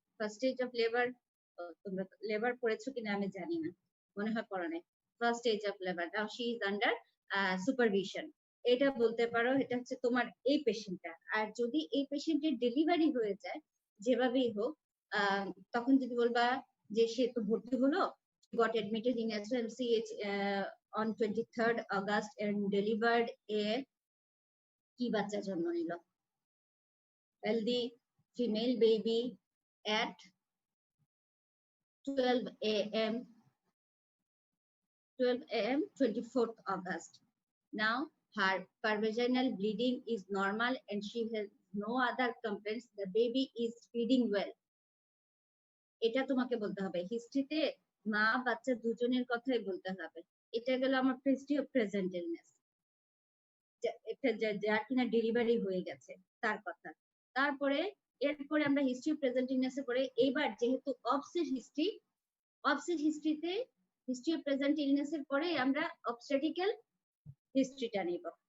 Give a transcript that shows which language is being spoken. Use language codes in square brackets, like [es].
[en] First stage of labor, [bn] তোমরা labour পড়েছো কিনা আমি জানি না, মনে হয় পড়া নাই। [en] First stage of labor. Now she is under supervision. [bn] এটা বলতে পারো এটা হচ্ছে তোমার এই পেশেন্টটা। আর যদি এই পেশেন্টের ডেলিভারি হয়ে যায় যেভাবেই হোক, তখন যদি বলবা যে সে তো ভর্তি হলো, [en] got admitted in SMCH on 23rd August and delivered a [bn] কি বাচ্চা জন্ম নিল, [en] healthy female baby at 12 a.m. 24th August. Now her pervaginal bleeding is normal and she has no other complaints. The baby is feeding well. [bn] এটা তোমাকে বলতে হবে। হিস্ট্রিতে মা বাচ্চা দুজনের কথাই বলতে হবে। এটা গেল আমার হিস্ট্রি অফ প্রেজেন্ট ইলনেস, যার কিনা ডেলিভারি হয়ে গেছে তার কথা। তারপরে এরপরে আমরা হিস্ট্রি অফ প্রেজেন্ট ইলনেসে পড়ে এইবার যেহেতু অবসেট হিস্ট্রিতে হিস্ট্রি অফ প্রেজেন্ট ইলনেসের পরে আমরা অবস্টেটিক্যাল হিস্ট্রিটা নিব।